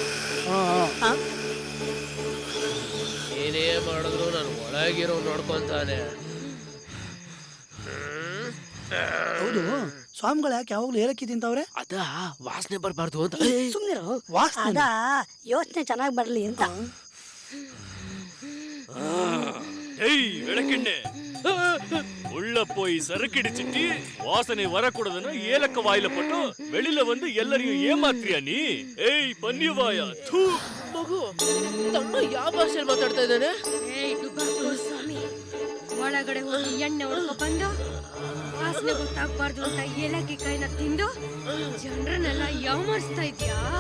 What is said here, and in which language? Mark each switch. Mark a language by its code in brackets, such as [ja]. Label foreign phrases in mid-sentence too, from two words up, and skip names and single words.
[kn] ಏನೇ ಮಾಡಿದ್ರು ನಾನು ಒಳಗಿರೋ ನೋಡ್ಕೊಂತಾನೆ. ಹೌದು, ಸ್ವಾಮಿಗಳು ಯಾಕೆ ಯಾವಾಗ್ಲೂ ಏಲಕ್ಕಿ ತಿಂತವ್ರೆ? ಅದ ವಾಸನೆ ಬರ್ಬಾರ್ದು ಅಂತ. ಸುಮ್ನಿರು. ವಾಸನೆ ಅದ ಯೋಚನೆ ಚೆನ್ನಾಗಿ ಬರ್ಲಿ ಅಂತ. [ta] ಬೆಳಕೆಣ್ಣೆ உள்ள போய் சரக்கடிச்சிட்டு வாசனை வரக்கூடாதுன்னு ஏலக்க வாயில போட்டு வெளியில வந்து எல்லாரையும் ஏமாத்திரியா நீ? ಏಯ್ ಪನ್ನಿವಾಯ. ಥೂ [kn] ಮಗು, ತಮ್ಮ ಯಾವ ಭಾಷೆಯಲ್ಲಿ ಮಾತಾಡ್ತಾ ಇದ್ದಾನೆ? ಸ್ವಾಮಿ, ಒಳಗಡೆ ಹೋಗಿ ಎಣ್ಣೆ ಹೊಡ್ಕೊ ಬಂದು ವಾಸನೆ ಗೊತ್ತಾಗ್ಬಾರ್ದು ಅಂತ ಏಲಕ್ಕಿ ಕೈನ ತಿಂದು ಜನರನ್ನೆಲ್ಲ ಯಾವಮಾರಿಸ್ತಾ ಇದ್ಯಾ?